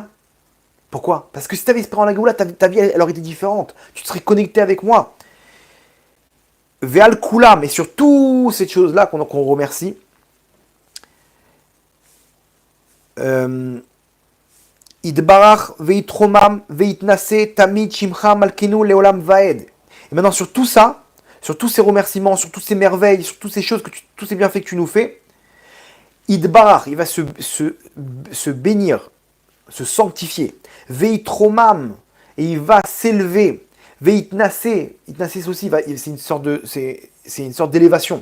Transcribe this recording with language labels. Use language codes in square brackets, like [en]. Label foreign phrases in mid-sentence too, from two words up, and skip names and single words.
[fr] Pourquoi? Parce que si tu avais espéré en la Géoula, ta vie elle aurait été différente. Tu te serais connecté avec moi. [he] ועל כולם, [fr] et sur toutes ces choses-là qu'on remercie. [he] יתברך ויתרומם ויתנשא תמיד שמך מלכנו לעולם ועד. [fr] Et maintenant sur tout ça, sur tous ces remerciements, sur toutes ces merveilles, sur toutes ces choses, tous ces bienfaits que tu nous fais, Idbarach, il va se bénir, se sanctifier. Veitromam, et il va s'élever. Veitnase, itnase aussi, c'est une sorte d'élévation.